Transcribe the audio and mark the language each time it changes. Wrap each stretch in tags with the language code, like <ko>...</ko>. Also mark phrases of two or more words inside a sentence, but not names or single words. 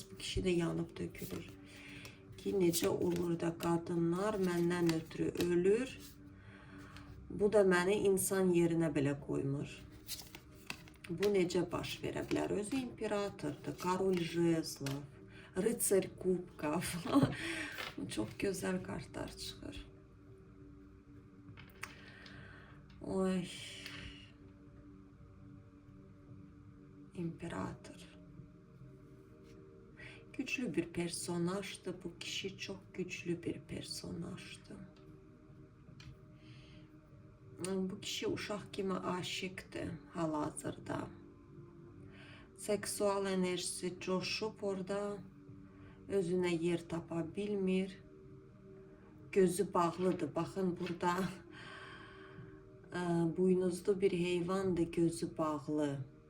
<az>Bu kişi də yanıb dökülür. Ki, necə olur da qadınlar məndən ötürü ölür. Bu da məni insan yerinə belə qoymur. Bu necə baş verə bilər? Özü imperatordur,</az> <ru>Король Жезлов. Рыцарь кубков.</ru> <tr>Çok güzel kartlar çıxır. Oy.</tr> <az>İmperator.</az> <tr>Güçlü bir personajdı. Bu kişi çok güçlü bir personajdı.</tr> <az>Bu kişi uşaq kimi aşıqdır hal-hazırda. Seksual enerjisi coşub orada. Özünə yer tapa bilmir. Gözü bağlıdır. Baxın burada buynuzlu bir heyvandır, gözü bağlı.</az>